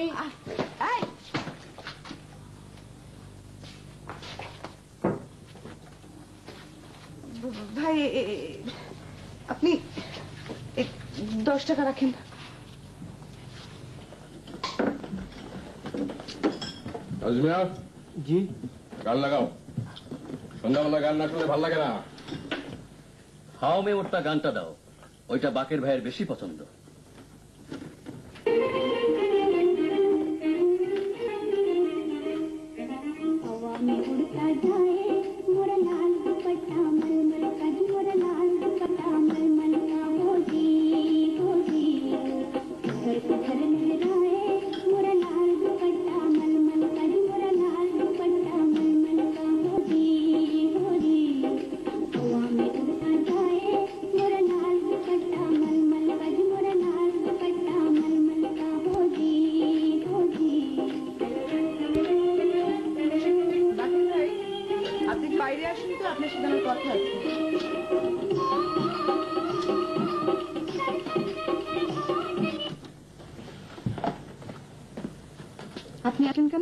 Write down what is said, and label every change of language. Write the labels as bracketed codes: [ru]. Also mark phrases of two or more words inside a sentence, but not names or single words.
[bn] এই! ভাই আপনি 10 টাকা রাখেন। আজমিয়া জি। গান লাগাও। সন্ধ্যাবেলা গান না শুনলে ভালো লাগে না। হাও মে ওটা গানটা দাও, ওইটা বাকের ভাইয়ের বেশি পছন্দ। [hi] हवा में उड़ता जाए मोरा लाल दुपट्टा मलमल का जी मोरा लाल दुपट्टा मलमल का होगी घर पत्थर लहराए मोरा लाल दुपट्टा मलमल का जी मोरा लाल दुपट्टा मलमल का होगी हवा में उड़ता जाए मोरा लाल दुपट्टा मलमल का जी मोरा लाल दुपट्टा मलमल का होगी [bn] বাকি ভাই, আপনি বাইরে আসুন তো, আপনার সাথে আমার কথা আছে। আপনি আসেন কেন?